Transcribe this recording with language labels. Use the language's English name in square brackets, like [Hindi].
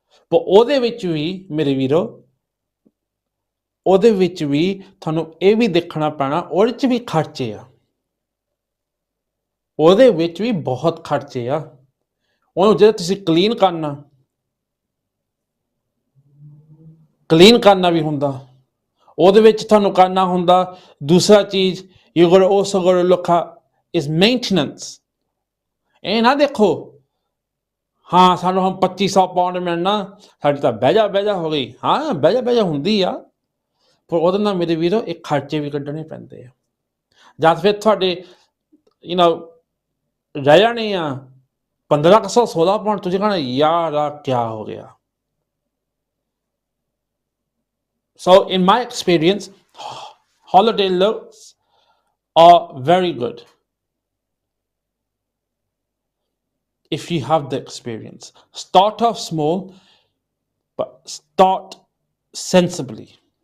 [Punjabi] ਪਰ ਉਹਦੇ ਵਿੱਚ ਵੀ ਮੇਰੇ ਵੀਰੋ, ਉਹਦੇ ਵਿੱਚ ਵੀ ਤੁਹਾਨੂੰ ਇਹ ਵੀ ਦੇਖਣਾ ਪੈਣਾ, ਉਹਦੇ 'ਚ ਵੀ ਖਰਚੇ ਆ, ਉਹਦੇ ਵਿੱਚ ਵੀ ਬਹੁਤ ਖਰਚੇ ਆ। ਉਹਨੂੰ ਜਿਹੜਾ ਤੁਸੀਂ ਕਲੀਨ ਕਰਨਾ ਵੀ ਹੁੰਦਾ, ਉਹਦੇ ਵਿੱਚ ਤੁਹਾਨੂੰ ਕਰਨਾ ਹੁੰਦਾ। ਦੂਸਰਾ ਚੀਜ਼ [English] you got to also got to look at is maintenance। [Punjabi] ਇਹ ਨਾ ਦੇਖੋ ਹਾਂ ਸਾਨੂੰ ਹੁਣ 2500 ਪਾਉਂਡ ਮਿਲਣਾ, ਸਾਡੀ ਤਾਂ ਬਹਿਜਾ ਹੋ ਗਈ, ਹਾਂ ਬਹਿਜਾ ਹੁੰਦੀ ਆ, ਪਰ ਉਹਦੇ ਨਾਲ ਮੇਰੇ ਵੀਰੋ ਇਹ ਖਰਚੇ ਵੀ ਕੱਢਣੇ ਪੈਂਦੇ ਆ। ਜਦ ਫਿਰ ਤੁਹਾਡੇ ਰਹਿ ਜਾਣੇ ਆ 1500 16 ਪਾਉਂਡ, ਤੁਸੀਂ ਕਹਿਣਾ ਯਾਰ ਆ ਕਿਆ ਹੋ ਗਿਆ। [English] So, in my experience, holiday lets are very good if you have the experience. Start off small, but start sensibly.